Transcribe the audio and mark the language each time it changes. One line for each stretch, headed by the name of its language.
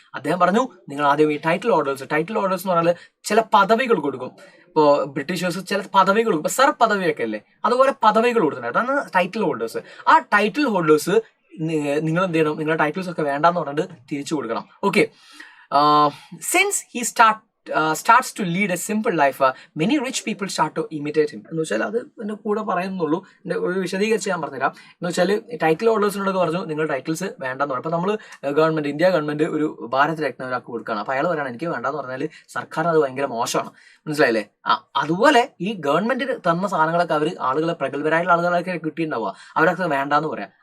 Malayalam: അദ്ദേഹം പറഞ്ഞു, നിങ്ങൾ ആദ്യം ഈ ടൈറ്റിൽ ഓർഡേഴ്സ് എന്ന് പറഞ്ഞാൽ ചില പദവികൾ കൊടുക്കും. ഇപ്പോൾ ബ്രിട്ടീഷേഴ്സ് ചില പദവികൾ കൊടുക്കും, സർ പദവിയൊക്കെ അല്ലേ, അതുപോലെ പദവികൾ കൊടുക്കുന്നുണ്ട്, അതാണ് ടൈറ്റിൽ ഹോൾഡേഴ്സ്. ആ ടൈറ്റിൽ ഹോൾഡേഴ്സ് നിങ്ങൾ എന്ത് ചെയ്യണം, നിങ്ങളുടെ ടൈറ്റിൽസ് ഒക്കെ വേണ്ടാന്ന് പറഞ്ഞിട്ട് തിരിച്ചു കൊടുക്കണം.
English: Okay, since he starts to lead a simple life, many rich people start to imitate him.
Malayalam: എന്ന് വെച്ചാൽ അത് എൻ്റെ കൂടെ പറയുന്നുള്ളൂ, ഒരു വിശദീകരിച്ച് ഞാൻ പറഞ്ഞുതരാം. എന്ന് വെച്ചാൽ ടൈറ്റിൽ ഹോൾഡേഴ്സിനോടൊക്കെ പറഞ്ഞു നിങ്ങൾ ടൈറ്റിൽസ് വേണ്ടെന്ന് പറഞ്ഞു. അപ്പോൾ നമ്മൾ ഇന്ത്യ ഗവൺമെന്റ് ഒരു ഭാരത് രത്ന ഒരാൾക്ക് കൊടുക്കുകയാണ്. അപ്പോൾ അയാൾ പറയണം എനിക്ക് വേണ്ടെന്ന് പറഞ്ഞാൽ സർക്കാർ അത് ഭയങ്കര മോശമാണ്, മനസ്സിലായില്ലേ. അതുപോലെ ഈ ഗവൺമെന്റ് തന്ന സാധനങ്ങളൊക്കെ ആളുകളെ പ്രഗത്ഭരായിട്ടുള്ള ആളുകളൊക്കെ കിട്ടിയിട്ടുണ്ടാവുക, അവരൊക്കെ വേണ്ടാന്ന് പറയാം.